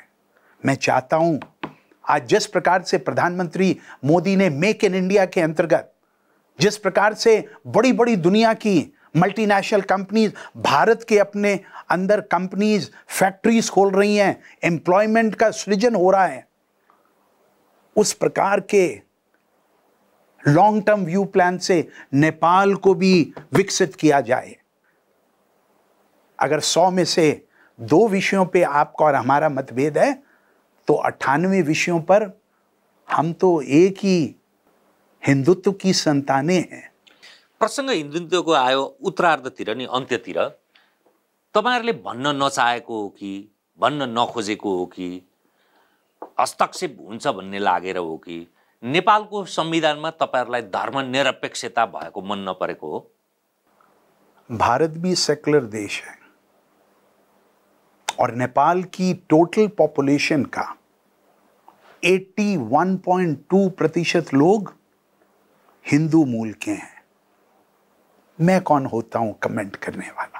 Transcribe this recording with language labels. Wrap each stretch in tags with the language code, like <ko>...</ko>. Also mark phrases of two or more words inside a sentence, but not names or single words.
<hi>मैं चाहता हूं आज जिस प्रकार से प्रधानमंत्री मोदी ने मेक इन इंडिया के अंतर्गत जिस प्रकार से बड़ी बड़ी दुनिया की</hi> <en>multinational companies</en> <hi>भारत के अपने अंदर कंपनीज फैक्ट्रीज खोल रही हैं, एम्प्लॉयमेंट का सृजन हो रहा है, उस प्रकार के</hi> <en>long term view plan</en> <hi>से नेपाल को भी विकसित किया जाए। अगर 100 में से 2 विषयों पे आपका और हमारा मतभेद है, तो 98 विषयों पर हम तो एक ही हिंदुत्व की संतानें हैं।</hi> <ne>प्रसङ्ग हिन्दुत्वको आयो उत्तरार्धतिर नि अन्त्यतिर, तपाईहरुले भन्न नचाहेको हो कि भन्न नखोजेको हो कि हस्तक्षेप हुन्छ भन्ने लागेर हो कि नेपालको संविधानमा तपाईहरुलाई धर्मनिरपेक्षता भएको मन नपरेको हो?</ne> <hi>भारत भी सेकुलर देश है और नेपाल की</hi> <en>total population</en> <hi>का 81.2% लोग हिंदू मूल के हैं। मैं कौन होता हूं कमेंट करने वाला?</hi>